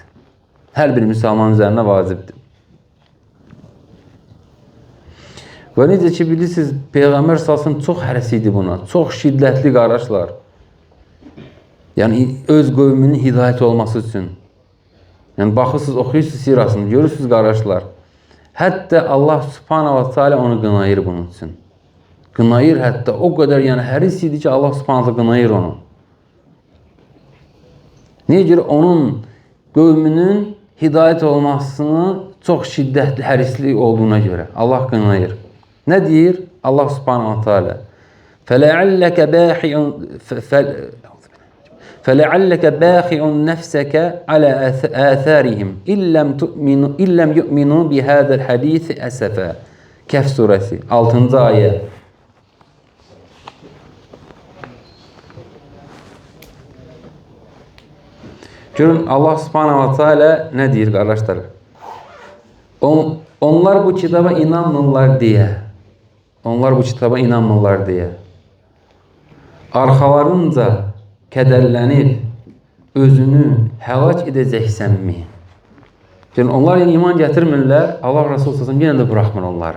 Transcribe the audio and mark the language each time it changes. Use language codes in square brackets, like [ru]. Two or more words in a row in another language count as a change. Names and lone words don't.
[az] Hər bir müsəlmanın üzərində vacibdir. Və necə ki, bilirsiniz, Peyğəmbər salsın çox həris idi buna, çox şiddətli qardaşlar. Yəni, öz qövmünün hidayət olması üçün. Yəni, baxırsınız, oxuyursunuz sirasını, görürsünüz qardaşlar. Hətta [ar] الله سبحانه وتعالى [az] onu qınayır bunun üçün. Qınayır hətta, o qədər yəni həris idi ki, [ar] الله سبحانه وتعالى [az] qınayır onu. Niyə görə? Onun qövmünün hidayət olmasını çox şiddətli hərisli olduğuna görə Allah qınayır. Nə deyir? [ar] الله سبحانه وتعالى فَلَعَلَّكَ بَاخِعٌ نَفْسَكَ عَلَى آثَارِهِمْ إِلَّمْ يُؤْمِنُوا بِهَذَا الْحَدِيثِ أَسَفًا [az] Kəhf surəsi 6-cı ayə. Görün, [ar] الله سبحانه وتعالى [az] nə deyir, qardaşlar? Onlar bu kitaba inanmırlar deyə. Onlar bu kitaba inanmırlar deyə. Arxalarınca kədərlənib özünü həlak edəcəksənmi? Yəni, onlar iman gətirmirlər, Allah Rasulü s.ə.v yenə də buraxmır onları.